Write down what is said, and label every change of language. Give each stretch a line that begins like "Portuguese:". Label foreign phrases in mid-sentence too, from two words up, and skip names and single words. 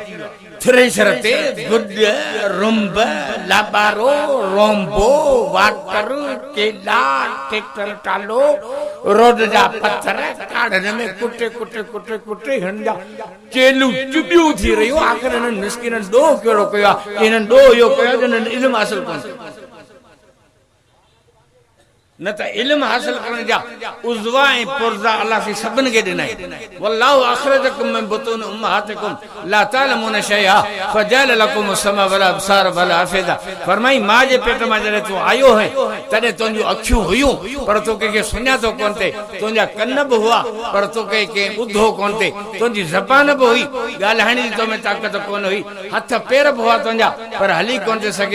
Sindhi: थ्रेशर ते गुॾ रुंब लाबारो रोंबो वाटर केला ट्रैक्टर टालो रोड जा पत्थर काढ़न में कुटे कुटे कुटे कुटे हिन जा चेलू चुबियूं थी रहियूं। आख़िर हिननि मिस्किननि ॾोह कहिड़ो कयो आहे? हिननि ॾोह इहो कयो जिन्हनि इल्मु हासिल कोन कयो। न त इल्मु हासिल करण जा उज़वा ऐं पुर्ज़ा अल्लाह से सभिनि खे ॾिनई।
Arabic: والله أخرجكم من بطون أمهاتكم لا تعلمون شيئا فجعل لكم السمع والأبصار والأفئدة.
Sindhi: फरमाई मां जे पेट मां जॾहिं तूं आयो है तॾहिं तुंहिंजूं अखियूं हुयूं पर तो कंहिंखे सुञातो कोन थे, तुंहिंजा कन बि हुआ पर तो कंहिं ॿुधो कोन थे, तुंहिंजी ज़बान बि हुई ॻाल्हाइण जी तो में ताक़त कोन हुई, हथ पेर बि हुआ तुंहिंजा पर हली कोन थे सघे।